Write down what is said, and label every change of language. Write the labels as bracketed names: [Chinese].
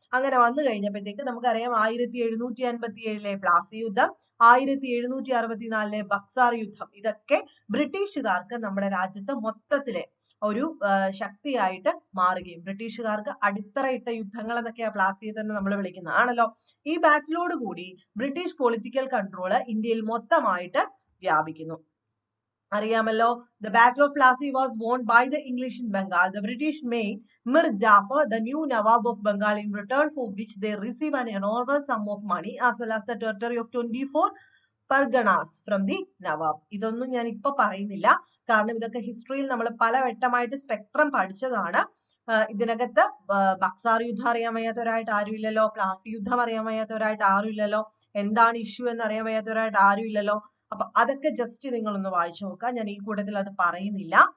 [Malayalam] അങ്ങനെ വന്നു കഴിഞ്ഞപ്പോഴത്തേക്ക് നമുക്കറിയാം 1757 പ്ലാസി യുദ്ധം, 1764 ബക്സാർ യുദ്ധം, ഇതൊക്കെ ബ്രിട്ടീഷുകാർക്ക് നമ്മുടെ രാജ്യത്ത് മൊത്തത്തിലെ ഒരു ശക്തിയായിട്ട് മാറുകയും ബ്രിട്ടീഷുകാർക്ക് അടിത്തറയിട്ട യുദ്ധങ്ങൾ എന്നൊക്കെയാ പ്ലാസി യുദ്ധം നമ്മൾ വിളിക്കുന്നത് ആണല്ലോ. ഈ ബാറ്റിലോട് കൂടി ബ്രിട്ടീഷ് പൊളിറ്റിക്കൽ കൺട്രോള് ഇന്ത്യയിൽ മൊത്തമായിട്ട് വ്യാപിക്കുന്നു. അറിയാമല്ലോ, [English] the battle of Plassey was won by the English in Bengal. The British made Mir Jafar the new Nawab of Bengal, in return for which they receive an enormous sum of money as well as the territory of 24 Parganas from the Nawab. [Malayalam] ഇതൊന്നും ഞാൻ ഇപ്പൊ പറയുന്നില്ല, കാരണം ഇതൊക്കെ ഹിസ്റ്ററിയിൽ നമ്മൾ പലവട്ടമായിട്ട് spectrum പഠിച്ചതാണ്. ഇതിനകത്ത് ബക്സാർ യുദ്ധം അറിയാൻ വയ്യാത്തവരായിട്ട് ആരും ഇല്ലല്ലോ, പ്ലാസി യുദ്ധം അറിയാൻ വയ്യാത്തവരായിട്ട് ആരും ഇല്ലല്ലോ, എന്താണ് ഇഷ്യൂ എന്ന് അറിയാൻ വയ്യാത്തവരായിട്ട് ആരും ഇല്ലല്ലോ. അപ്പൊ അതൊക്കെ ജസ്റ്റ് നിങ്ങളൊന്ന് വായിച്ചു നോക്കുക. ഞാൻ ഈ കൂട്ടത്തിൽ അത് പറയുന്നില്ല.